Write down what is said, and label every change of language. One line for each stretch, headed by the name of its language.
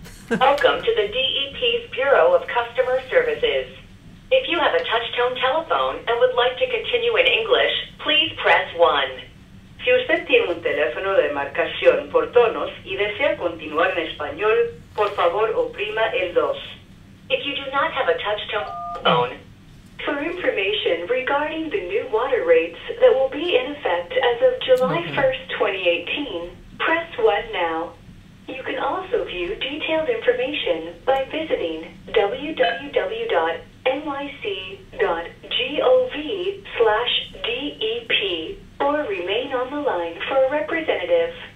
English: Welcome to the DEP's Bureau of Customer Services. If you have a touch-tone telephone and would like to continue in English, please press 1.
Spanish: Si usted tiene un teléfono de marcación por tonos y desea continuar en español, por favor oprima el 2.
English: If you do not have a touch-tone phone, for information regarding the new water rates that will be in effect as of July 1st, 2018, press 1 now. You can also view detailed information by visiting www.nyc.gov/DEP or remain on the line for a representative.